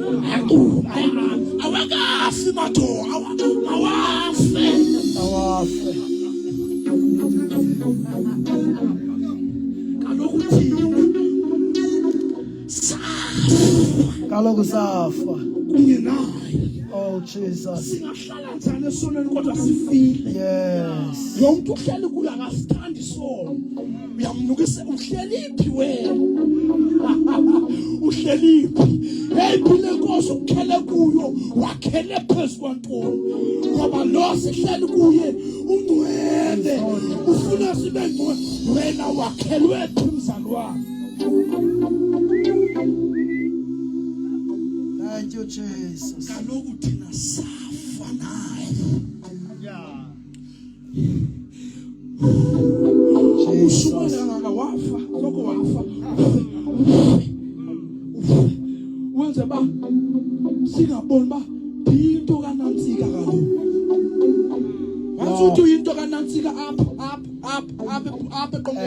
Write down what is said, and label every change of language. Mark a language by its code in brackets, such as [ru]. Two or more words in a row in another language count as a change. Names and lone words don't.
[xh] Awakafi madoda. Awafe. Awafe. Kaloku thina safa Kaloku safa. kunye naye. [en] Oh, Jesus. [xh] Singahlala njani esonweni kodwa sifile? [en] Yes. [xh] Lo muntu uhleli kuyo akasithandi isono. Uyamnukisa uhleliphi wena? Uhleliphi? Eyiphile Nkosi ukukhele kuyo wakhele phezu kwantoni ngoba lo sihleli kuye ungcwele ufuna sibe ngcwele wena wakhelwe phi mzalwane? [en] Thank you, Jesus. [xh] Kaloku thina safa naye. Jesus. Usumalanga wafa lokho wafa wenze ba singaboni ba into kaNantsika kaloku wathi uyinto kaNantsika apha eqongeni